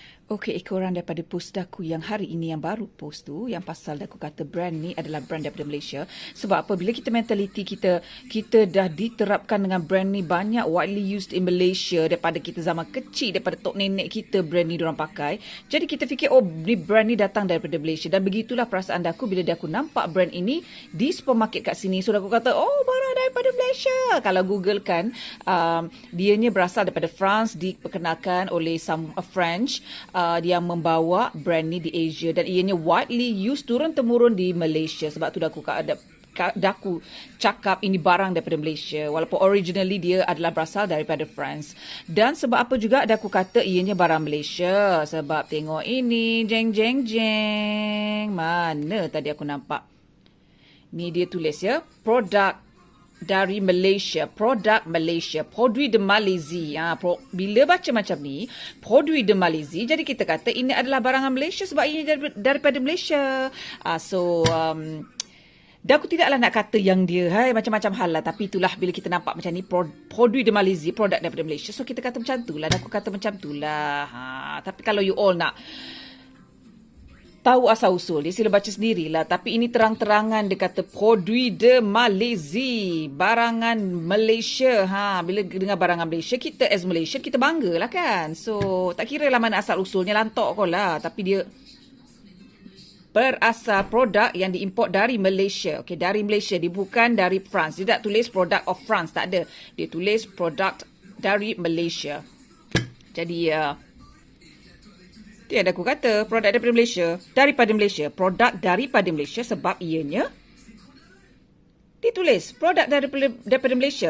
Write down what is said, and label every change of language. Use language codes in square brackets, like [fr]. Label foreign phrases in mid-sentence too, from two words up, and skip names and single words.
[ms] Okey, ekoran daripada post Daku yang hari ini yang baru post tu, yang pasal Daku kata brand ni adalah brand daripada Malaysia. Sebab apabila kita mentaliti kita dah diterapkan dengan brand ni banyak [en] widely used in Malaysia [ms] daripada kita zaman kecil, daripada tok nenek kita brand ni diorang pakai. Jadi kita fikir ni brand ni datang daripada Malaysia, dan begitulah perasaan Daku bila Daku nampak brand ini di supermarket kat sini. So Daku kata, barang daripada Malaysia. Kalau Google kan, dianya berasal daripada France, diperkenalkan oleh [en] some French [ms] dia membawa brand ni di Asia, dan ianya [en] widely used [ms] turun-temurun di Malaysia. Sebab tu Daku cakap ini barang daripada Malaysia, walaupun originally dia adalah berasal daripada France. Dan sebab apa juga Daku kata ianya barang Malaysia? Sebab tengok ini, jeng jeng jeng. Mana tadi aku nampak? Ni dia tulis ya, produk dari Malaysia, produk Malaysia, [fr] produit de Malaisie. [ms] Bila baca macam ni, [fr] produit de Malaisie, [ms] jadi kita kata ini adalah barangan Malaysia sebab ini daripada Malaysia. Daku tidaklah nak kata yang dia macam-macam hal lah, tapi itulah bila kita nampak macam ni, [fr] produit de Malaisie, [ms] produk daripada Malaysia, so kita kata macam tu lah. Daku kata macam tu lah. Tapi kalau [en] you all [ms] nak tahu asal-usul dia, sila baca sendirilah. Tapi ini terang-terangan dia kata [fr] produit de Malaisie, [ms] barangan Malaysia. Bila dengar barangan Malaysia, kita [en] as Malaysian, [ms] kita bangga lah kan. So tak kira lah mana asal-usulnya, lantok kau lah. Tapi dia berasal produk yang diimport dari Malaysia. Okay, dari Malaysia. Dia bukan dari France. Dia tak tulis [en] product of France. [ms] Tak ada. Dia tulis product dari Malaysia. Jadi dia ada aku kata produk daripada Malaysia, produk daripada Malaysia sebab ianya ditulis produk daripada Malaysia.